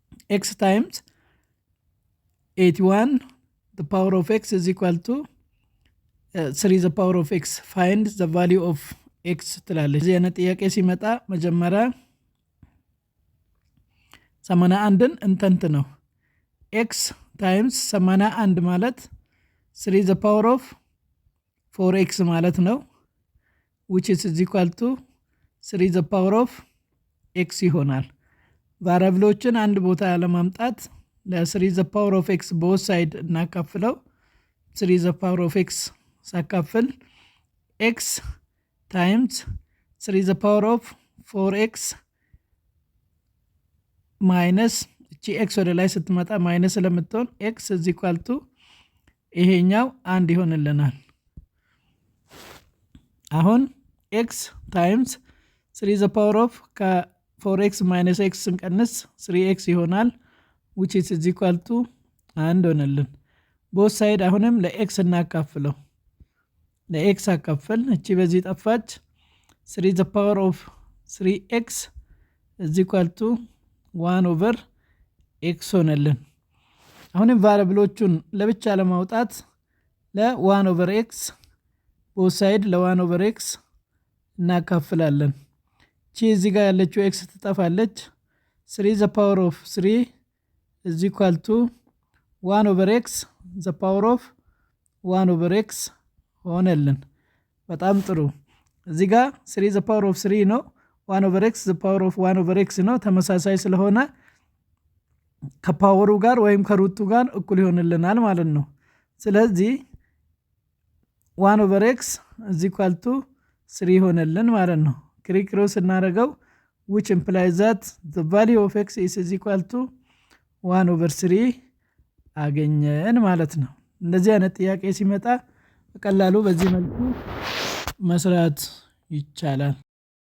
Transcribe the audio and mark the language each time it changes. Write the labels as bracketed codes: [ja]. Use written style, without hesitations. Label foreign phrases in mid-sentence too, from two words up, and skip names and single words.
[en] x times 81 the power of x is equal to 3 the power of x find the value of x [am] ትላለች። እዚህ አይነት ጥያቄ ሲመጣ መጀመሪያ [en] 81ን [am] እንተንት ነው። [en] x times 81 ማለት 3 the power of 4x [am] ማለት ነው [en] which is equal to 3 the power of x [am] ይሆናል። ቫሪያብሎችን አንድ ቦታ ለማምጣት [en] ለ3 the power of x both side እናካፍለው 3 the power of x ሳካፍል x times 3 the power of 4x minus እቺ x [am] ወደ ላይ ስትመጣ ማይነስ ስለምትሆን [en] x is equal to [am] ይሄኛው አንድ ይሆንልናል። [en] አሁን x times 3 the power of 4x minus x [am] ስንቀንስ 3x ይሆናል [en] which is equal to [am] አንድ ሆነልን። [en] both side [am] አሁንም ለx እናካፍለው ለx አካፈል እቺ በዚህ ጠፋች 3 [en] the power of 3x is equal to 1 over x [am] ሆነልን። አሁንም ቫሪያብሎቹን ለብቻ ለማውጣት [en] ለ1 over x both side ለ1 over x [am] እናካፍላለን። እቺ እዚህ ጋር ያለችው x ትጠፋለች [en] 3 the power of 3 is equal to 1 over x the power of 1 over x [am] ሆነልን። በጣም ጥሩ። እዚህ ጋር [en] 3 the power of 3 ነው 1 over x the power of 1 over x [am] ነው። ተመሳሳይ ስለሆነ ከፓወሩ ጋር ወይም ከሩቱ ጋር እኩል ይሆንልናል ማለት ነው። ስለዚህ 1 over x [en] is equal to [am] 3 ሆነልን ማለት ነው። ክሪክሮስ እናደርገው [en] which implies that the value of x is equal to 1 over 3 [am] አገኘን ማለት ነው። እንደዚህ አይነት ጥያቄ ሲመጣ በቀላሉ በዚህ መልኩ መስራት ይቻላል።